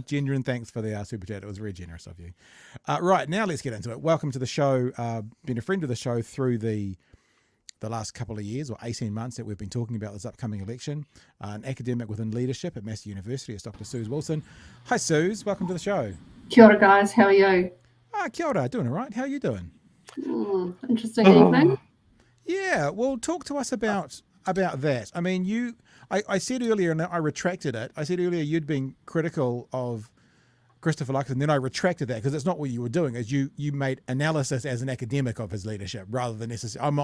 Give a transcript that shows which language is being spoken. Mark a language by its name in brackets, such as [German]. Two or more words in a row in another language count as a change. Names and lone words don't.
[English] Genuine thanks for the super chat. It was very generous of you. Right, now let's get into it. Welcome to the show. Been a friend of the show through the last couple of years or 18 months that we've been talking about this upcoming election. An academic within leadership at Massey University is Dr. Suze Wilson. Hi, Suze. Welcome to the show. [Māori] Kia ora, [English] guys. How are you? [Māori] Kia ora. [English] Doing all right. How are you doing? Interesting evening. Yeah. Well, talk to us about that. I mean, I said earlier, and I retracted it. I said earlier you'd been critical of Christopher Luxon, and then I retracted that because it's not what you were doing. Is you made analysis as an academic of his leadership rather than necessarily.